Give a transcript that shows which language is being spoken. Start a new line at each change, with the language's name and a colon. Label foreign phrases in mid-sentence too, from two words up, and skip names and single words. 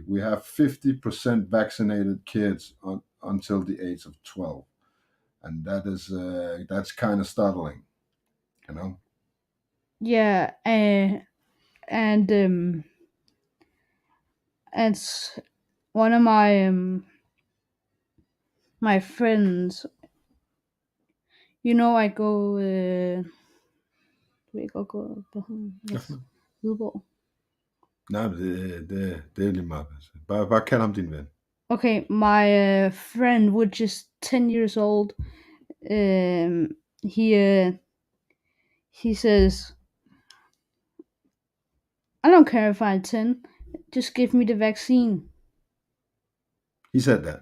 English: We have 50% vaccinated kids until the age of 12, and that's kind of startling, Yeah, and one of my friends. I go på Hvidborg.
Danish: Nej, det er lige meget. Bare kald ham din ven.
English: Okay, my friend, which is 10 years old, he says, I don't care if I'm 10, just give me the vaccine. He said that.